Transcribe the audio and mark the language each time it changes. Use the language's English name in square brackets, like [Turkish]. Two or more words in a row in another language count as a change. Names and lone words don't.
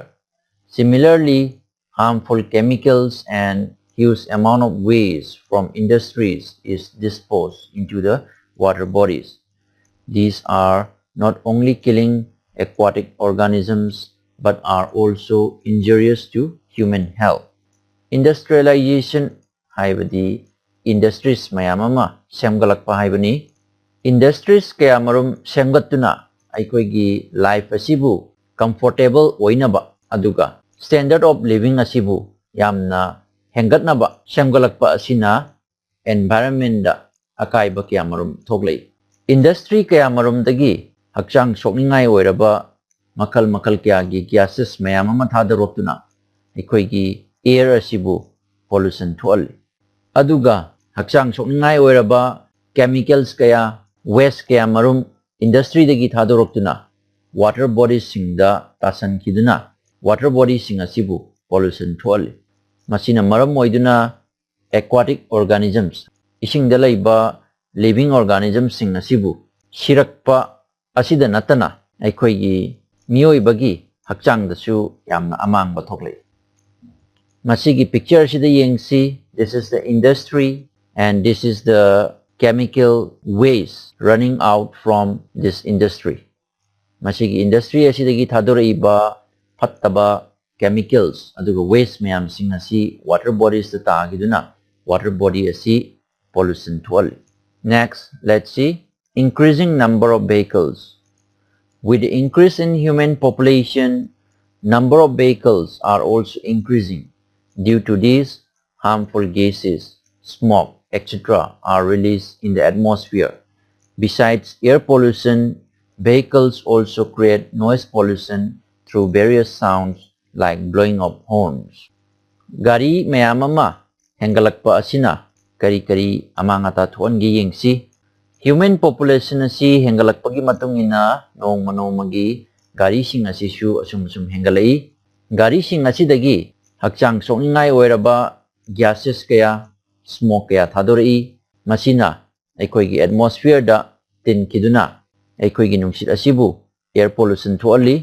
[English] Similarly, harmful chemicals and huge amount of waste from industries is disposed into the water bodies. These are not only killing aquatic organisms but are also injurious to human health. [Manipuri] Industrialization haibadi industries mayam ama semgalakpa haibani. Industries kaya marum semgattuna aikoigi life asibu comfortable oinaba aduga [English] standard of living [Manipuri] asibu yamna hengatnaba semgalakpa asina environment da akaiba kaya marum thoglei. Industry kaya marum dagi hakchang sokningai oiraba makal kaya gi gases mayam ama thadaroptuna aikoigi air asibu pollution thoali. Aduga hakchang sokningai oiraba chemicals kaya waste kaya marum industry dagi thadaroptuna [English] water bodies [Manipuri] singda tasan kiduna water bodies sing asibu pollution thoali. Masina maram oiduna [English] aquatic organisms [Manipuri] isingda laiba [English] living organisms [Manipuri] sing asibu sirakpa asida natana aikoigi miyoibagi hakchang dasu yamna amangba thoklei. Masigi picture sida yengsi, [English] this is the industry and this is the chemical waste running out from this industry. [Manipuri] Masigi industry asidagi thadoraiba phattaba chemicals aduga waste mayam sing asi [English] water bodies [Manipuri] ta tagiduna [English] water body [Manipuri] asi pollution thoali. [English] Next, let's see increasing number of vehicles. With the increase in human population, number of vehicles are also increasing. Due to these, harmful gases, smoke, etc. are released in the atmosphere. Besides air pollution, vehicles also create noise pollution through various sounds like blowing of horns. [Manipuri] Gari mayamama hengalakpa asina kari amangata thuangi yengsi. [English] Human population [Manipuri] asi hengalakpagi matungina nongmagi gari sing asishu asum hengalai. Gari sing asidagi hakchang sokningai oiraba gases kaya smoke kaya thadorei masina aikoigi atmosphere da tin kiduna aikoigi nungsit asibu [English] air pollution [Manipuri] thoali.